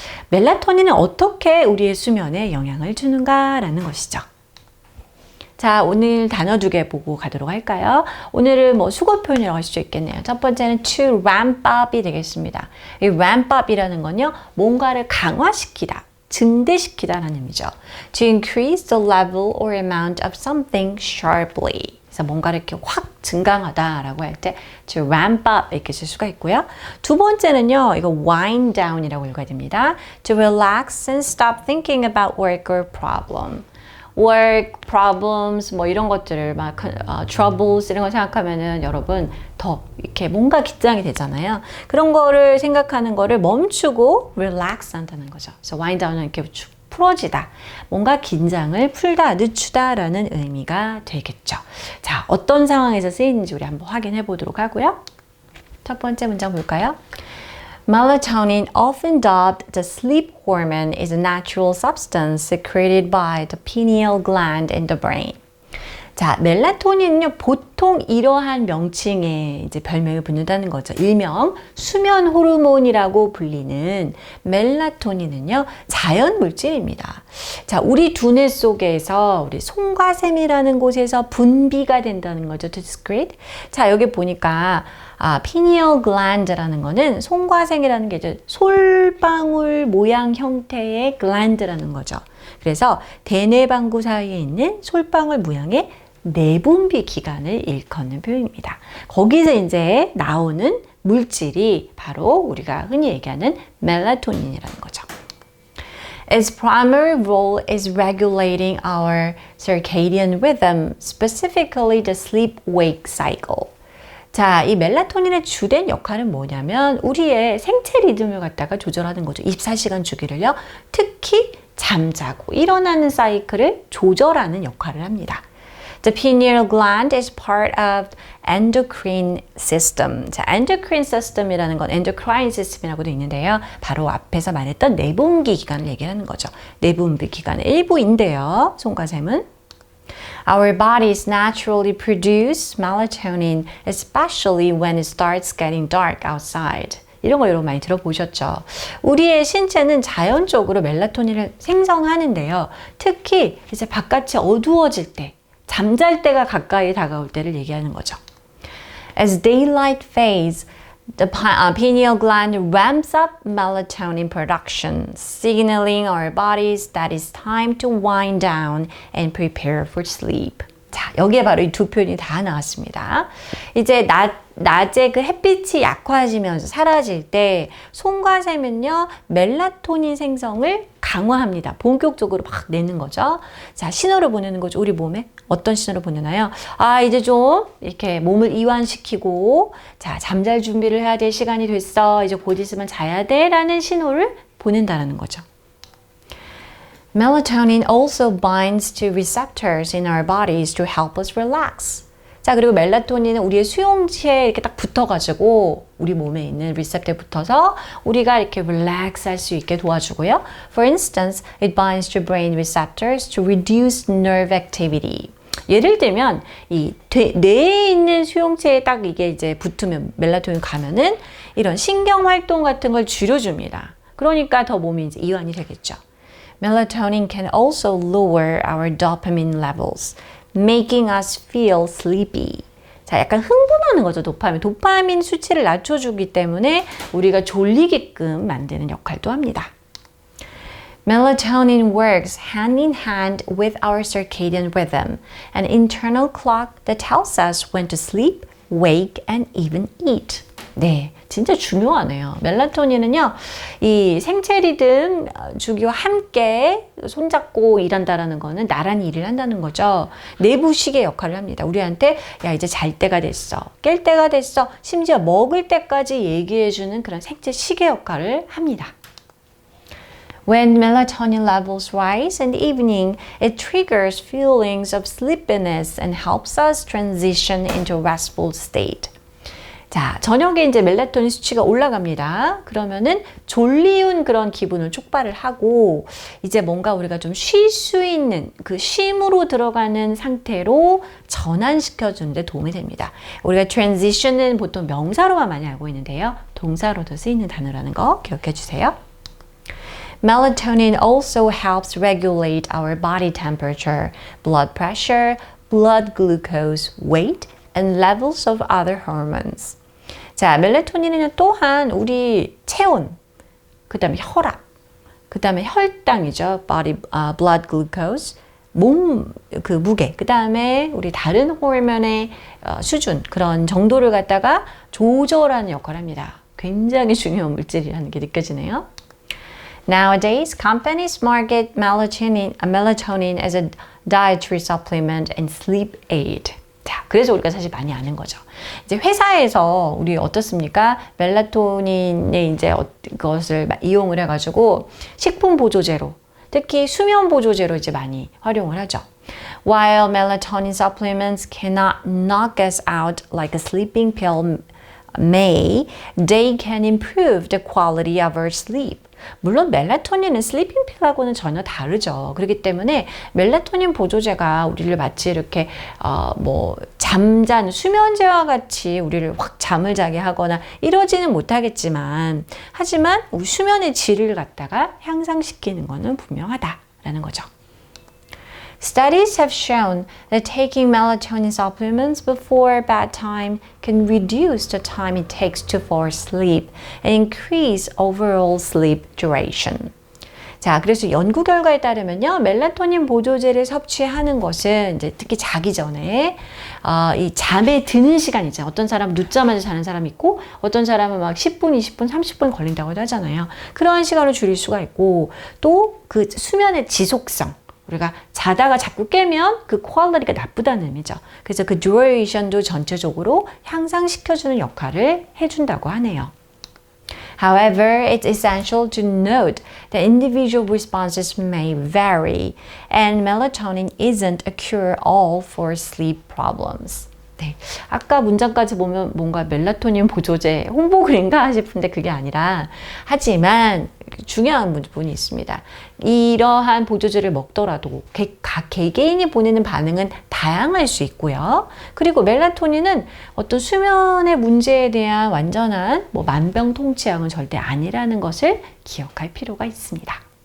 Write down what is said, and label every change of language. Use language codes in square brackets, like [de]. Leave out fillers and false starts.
[ko] 멜라토닌은 어떻게 우리의 수면에 영향을 주는가라는 것이죠. 자, 오늘 단어 2개 보고 가도록 할까요? 오늘은 수거 표현이라고 할 수 있겠네요. 첫 번째는 to ramp up이 되겠습니다. 이 ramp up이라는 건요, 뭔가를 강화시키다, 증대시키다라는 의미죠. [en] To increase the level or amount of something sharply. [ko] 그래서 뭔가를 이렇게 확 증강하다라고 할 때 to ramp up 이렇게 쓸 수가 있고요. 두 번째는요, 이거 wind down이라고 읽어야 됩니다. [en] To relax and stop thinking about work or problem. [ko] work, problems, 이런 것들을 troubles 이런 거 생각하면은 여러분 더 이렇게 뭔가 긴장이 되잖아요. 그런 거를 생각하는 거를 멈추고 relax 한다는 거죠. 그래서 wind down은 이렇게 풀어지다. 뭔가 긴장을 풀다, 늦추다라는 의미가 되겠죠. 자, 어떤 상황에서 쓰이는지 우리 한번 확인해 보도록 하고요. 첫 번째 문장 볼까요? [en] Melatonin, often dubbed the sleep hormone, is a natural substance secreted by the pineal gland in the brain. [ko] 자, 멜라토닌은요, 보통 이러한 명칭에 이제 별명을 붙는다는 거죠. 일명 수면 호르몬이라고 불리는 멜라토닌은요, 자연 물질입니다. 자, 우리 두뇌 속에서 우리 송과샘이라는 곳에서 분비가 된다는 거죠. [en] To secrete. [ko] 자, 여기 보니까 pineal gland라는 거는 송과생이라는 게 이제 솔방울 모양 형태의 gland라는 거죠. 그래서 대뇌방구 사이에 있는 솔방울 모양의 내분비 기관을 일컫는 표현입니다. 거기서 이제 나오는 물질이 바로 우리가 흔히 얘기하는 멜라토닌이라는 거죠. [en] Its primary role is regulating our circadian rhythm, specifically the sleep-wake cycle. [ko] 자, 이 멜라토닌의 주된 역할은 뭐냐면 우리의 생체 리듬을 갖다가 조절하는 거죠. 24시간 주기를요. 특히 잠자고 일어나는 사이클을 조절하는 역할을 합니다. [en] The pineal gland is part of endocrine system. [ko] 자, endocrine system이라는 건 endocrine system이라고도 있는데요. 바로 앞에서 말했던 내분비 기관을 얘기하는 거죠. 내분비 기관의 일부인데요. 송과샘은 [en] Our bodies naturally produce melatonin, especially when it starts getting dark outside. [ko] 이런 거 여러분 많이 들어보셨죠? 우리의 신체는 자연적으로 멜라토닌을 생성하는데요. 특히 이제 바깥이 어두워질 때, 잠잘 때가 가까이 다가올 때를 얘기하는 거죠. [en] As daylight fades, the pineal gland ramps up melatonin production, signaling our bodies that it's time to wind down and prepare for sleep. [ko] 자, 여기에 바로 이 두 표현이 다 나왔습니다. 이제 낮에 그 햇빛이 약화지면서 사라질 때 송과샘은요, 멜라토닌 생성을 강화합니다. 본격적으로 막 내는 거죠. 자, 신호를 보내는 거죠. 우리 몸에 어떤 신호를 보내나요? 이제 좀 이렇게 몸을 이완시키고, 자, 잠잘 준비를 해야 될 시간이 됐어. 이제 곧 있으면 자야 돼. 라는 신호를 보낸다는 거죠. [en] Melatonin also binds to receptors in our bodies to help us relax. [ko] 자, 그리고 멜라토닌은 우리의 수용체에 이렇게 딱 붙어가지고 우리 몸에 있는 리셉터에 붙어서 우리가 이렇게 relax 할 수 있게 도와주고요. [en] For instance, it binds to brain receptors to reduce nerve activity. [ko] 예를 들면 이 뇌에 있는 수용체에 딱 이게 이제 붙으면 멜라토닌 가면은 이런 신경 활동 같은 걸 줄여줍니다. 그러니까 더 몸이 이제 이완이 되겠죠. [en] Melatonin can also lower our dopamine levels, making us feel sleepy. [ko] 자, 약간 흥분하는 거죠, 도파민. 도파민 수치를 낮춰주기 때문에 우리가 졸리게끔 만드는 역할도 합니다. [en] Melatonin works hand in hand with our circadian rhythm, an internal clock that tells us when to sleep, wake, and even eat. [ko] 네, 진짜 중요하네요. 멜라토닌은요, 이 생체 리듬 주기와 함께 손잡고 일한다라는 거는 나란히 일을 한다는 거죠. 내부 시계 역할을 합니다. 우리한테 야, 이제 잘 때가 됐어, 깰 때가 됐어, 심지어 먹을 때까지 얘기해주는 그런 생체 시계 역할을 합니다. [en] When melatonin levels rise in the evening, it triggers feelings of sleepiness and helps us transition into a restful state. [ko] 자, 저녁에 이제 멜라토닌 수치가 올라갑니다. 그러면은 졸리운 그런 기분을 촉발을 하고 이제 뭔가 우리가 좀 쉴 수 있는 그 쉼으로 들어가는 상태로 전환시켜 주는데 도움이 됩니다. 우리가 transition은 보통 명사로만 많이 알고 있는데요. 동사로도 쓰이는 단어라는 거 기억해 주세요. [en] Melatonin also helps regulate our body temperature, blood pressure, blood glucose, weight, and levels of other hormones. [ko] 자, 멜라토닌은 또한 우리 체온, 그 다음에 혈압, 그 다음에 혈당이죠. blood glucose, 몸 그 무게, 그 다음에 우리 다른 호르몬의 수준, 그런 정도를 갖다가 조절하는 역할을 합니다. 굉장히 중요한 물질이라는 게 느껴지네요. [en] Nowadays, companies market melatonin as a dietary supplement and sleep aid. [ko] 자, 그래서 우리가 사실 많이 아는 거죠. 이제 회사에서 우리 어떻습니까? 멜라토닌의 이제 그것을 이용을 해가지고 식품 보조제로, 특히 수면 보조제로 이제 많이 활용을 하죠. [en] While melatonin supplements cannot knock us out like a sleeping pill may, they can improve the quality of our sleep. [ko] 물론 멜라토닌은 슬리핑 필하고는 전혀 다르죠. 그렇기 때문에 멜라토닌 보조제가 우리를 마치 이렇게 잠자는 수면제와 같이 우리를 확 잠을 자게 하거나 이러지는 못하겠지만, 하지만 우리 수면의 질을 갖다가 향상시키는 것은 분명하다라는 거죠. [en] Studies have shown that taking melatonin supplements before bedtime can reduce the time it takes to fall asleep and increase overall sleep duration. [ko] 자, 그래서 연구 결과에 따르면요, 멜라토닌 보조제를 섭취하는 것은 이제 특히 자기 전에 이 잠에 드는 시간 있잖아요. 어떤 사람은 늦자마자 자는 사람이 있고, 어떤 사람은 막 10분, 20분, 30분 걸린다고도 하잖아요. 그러한 시간을 줄일 수가 있고, 또 그 수면의 지속성. 우리가 자다가 자꾸 깨면 그 퀄리티가 나쁘다는 의미죠. 그래서 그 듀레이션도 전체적으로 향상시켜주는 역할을 해준다고 하네요. [en] However, it's essential to note that individual responses may vary and melatonin isn't a cure-all for sleep problems. [ko] 네, 아까 문장까지 보면 뭔가 멜라토닌 보조제 홍보글인가 싶은데 그게 아니라, 하지만 중요한 부분이 있습니다. 이러한 보조제를 먹더라도 각 개개인이 보내는 반응은 다양할 수 있고요. 그리고 멜라토닌은 어떤 수면의 문제에 대한 완전한 만병통치약은 절대 아니라는 것을 기억할 필요가 있습니다.